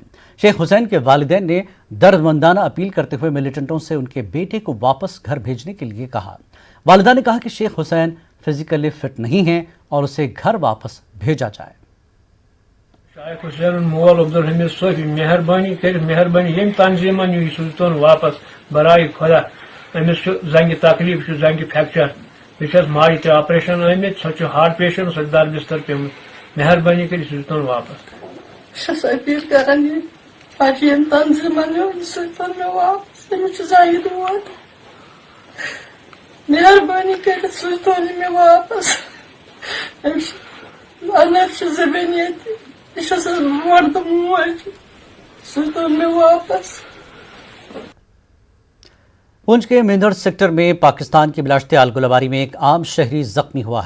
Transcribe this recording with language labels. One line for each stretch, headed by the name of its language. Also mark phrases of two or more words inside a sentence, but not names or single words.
Urdu: شیخ حسین کے والدین نے درد مندانہ اپیل کرتے ہوئے ملیٹنٹوں سے ان کے بیٹے کو واپس گھر بھیجنے کے لیے کہا۔ والدہ نے کہا کہ شیخ حسین
English: physically fit
Urdu: نہیں ہیں اور اسے گھر واپس بھیجا جائے۔
Kashmiri: شیخ حسین مول عبدالحمید صوفی مہربانی کر مہربانی یم تنظیمن یہ سوزتون واپس برائے خدا امس زنگہ تکلیف زنگہ فریکچر بیس ماجہ تہ آپریشن آمت سو
English: heart patient
Kashmiri: سو در بستر پیمت مہربانی کر سوزتون واپس اپیل کران یہ تنظیمن سوزتون مے واپس امس زنگہ دود مہربانی کر سوزتون مے واپس انر زبانی مرد موج سوزتون مے واپس۔
Urdu: پونچھ کے مہندر سیکٹر میں پاکستان کی بلاشتعال گولہ باری میں ایک عام شہری زخمی ہوا ہے۔